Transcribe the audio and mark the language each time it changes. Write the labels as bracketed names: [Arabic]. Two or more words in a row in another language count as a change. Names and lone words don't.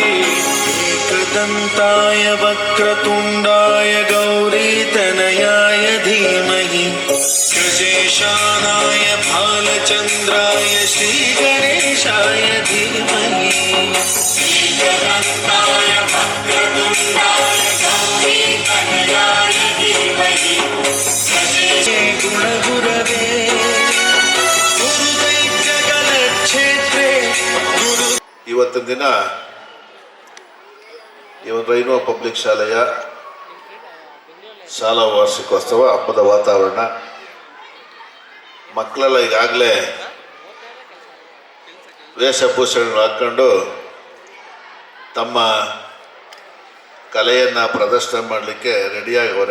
[Sanskrit] एकदन्ताय वक्रतुण्डाय गौरीतनयाय धीमहि गजेशानाय भालचन्द्राय श्रीगणेशाय धीमहि एकदन्ताय वक्रतुण्डाय गौरीतनयाय धीमहि गुणगुरवे गुरुदैत्यगणक्षेत्रे गुरु [Kannada] ಇವತ್ತಿನ ದಿನ ರೈನ್ಬೋ ಪಬ್ಲಿಕ್ ಶಾಲೆಯ ಶಾಲಾ ವಾರ್ಷಿಕೋತ್ಸವ ಹಬ್ಬದ ವಾತಾವರಣ. ಮಕ್ಕಳೆಲ್ಲ ಈಗಾಗಲೇ ವೇಷಭೂಷಣಗಳು ಹಾಕ್ಕೊಂಡು ತಮ್ಮ ಕಲೆಯನ್ನು ಪ್ರದರ್ಶನ ಮಾಡಲಿಕ್ಕೆ ರೆಡಿಯಾಗವ್ರೆ.